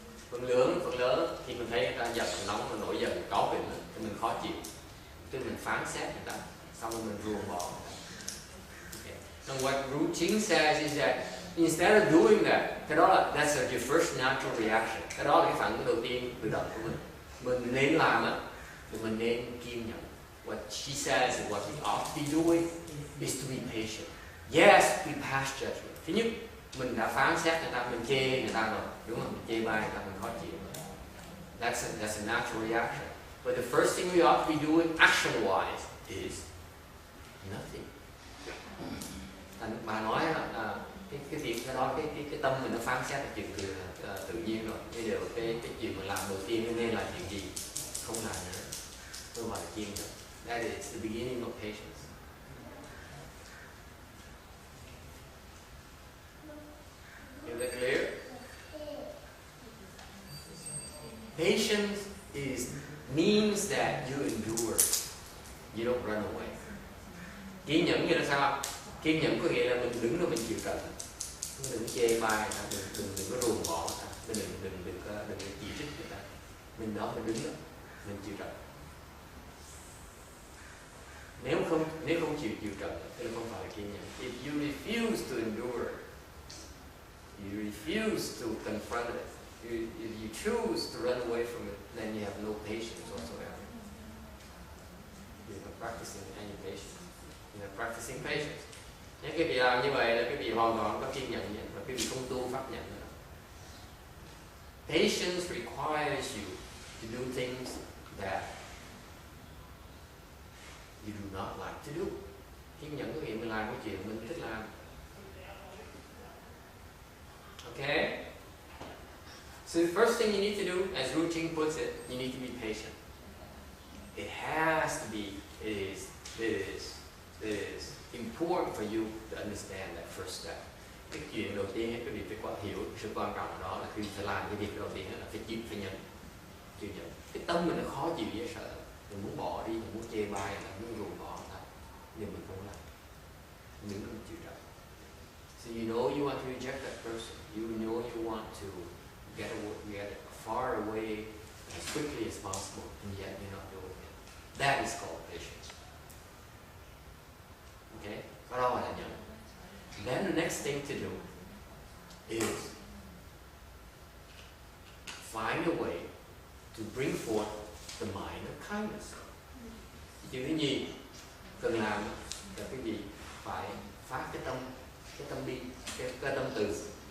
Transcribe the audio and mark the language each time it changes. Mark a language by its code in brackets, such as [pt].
[vi] Phần lớn khi mình thấy người ta giận nóng, mình nổi giận, cáu kỉnh thì mình khó chịu, thì mình phán xét người ta, xong rồi mình ruồng bỏ người ta. [en] Okay. And what Ru Ching says is that instead of doing that, [vi] cái đó là [en] that's your first natural reaction. [vi] Cái đó là cái phản ứng đầu tiên tự động của mình. Mình nên làm thì mình nên kiên nhẫn. [en] What she says is what we ought to be doing is to be patient. Yes, we pass judgment. [vi] Thứ nhất, mình đã phán xét người ta, mình chê người ta rồi, đúng không? Mình chê bai người ta, mình khó chịu. [en] That's a natural reaction. But the first thing we ought to be doing action-wise is nothing. [vi] Bà nói là cái việc đó, cái tâm mình nó phán xét là chuyện tự nhiên rồi. Bây giờ cái chuyện mình làm đầu tiên nên là chuyện gì? Không làm nữa. Tôi gọi là kiên nhẫn. [en] That is the beginning of patience. Is that clear? Patience means that you endure. You don't run away. [vi] Kiên nhẫn như là sao? Kiên nhẫn có nghĩa là mình đứng đó mình chịu trận. Đừng chê bai, đừng có ruồng bỏ, đừng có chỉ trích người ta. Mình đó mình đứng đó, mình chịu trận. Nếu không chịu trận thì không phải là kiên nhẫn. [en] If you refuse to endure, you refuse to confront it, if you choose to run away from it, then you have no patience whatsoever. You're not practicing any patience. You're not practicing patience. [vi] Nếu cái vị làm như vậy là cái vị hoàn toàn có kiên nhẫn, và cái vị không tu pháp nhẫn nữa. [en] Patience requires you to do things that you do not like to do. [vi] Kiên nhẫn có nghĩa mình làm cái chuyện mình thích làm. [en] Okay? So the first thing you need to do, as Ru Ching puts it, you need to be patient. It has to be, it is important for you to understand that first step. [vi] cái chuyện đầu tiên cái việc phải hiểu sự quan trọng đó là khi phải làm cái việc đầu tiên là phải chịu, phải nhận, chịu nhận. Cái tâm mình nó khó chịu dễ sợ, mình muốn bỏ đi, mình muốn chê bai, mình muốn ruồng bỏ thôi, nhưng mình không làm, mình không chịu nhận. [en] So you know you want to reject that person, you know you want to get far away as quickly as possible, and yet you're not doing it. That is called patience. Okay, [vi] cái đó là nhận. [en] Then the next thing to do is find a way to bring forth the mind of kindness. [vi] Chuyện thứ nhì cần làm là cái gì? Phải phát cái tâm bi, cái tâm từ.